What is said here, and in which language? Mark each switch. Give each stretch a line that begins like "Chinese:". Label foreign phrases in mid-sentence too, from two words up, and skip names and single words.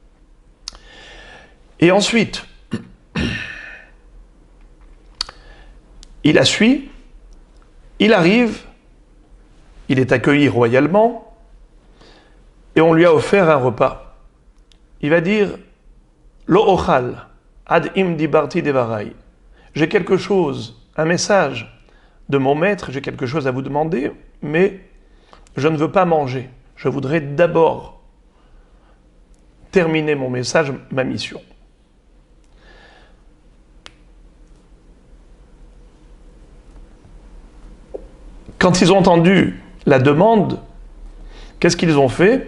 French: Et ensuite, il la suit, il arrive, il est accueilli royalement, et on lui a offert un repas. Il va dire,
Hebrew: לא אוכל, עד אם דברתי דברי.
French: J'ai quelque chose, un message de mon maître, j'ai quelque chose à vous demander, mais je ne veux pas manger. Je voudrais d'abord terminer mon message, ma mission. Quand ils ont entendu la demande, qu'est-ce qu'ils ont fait?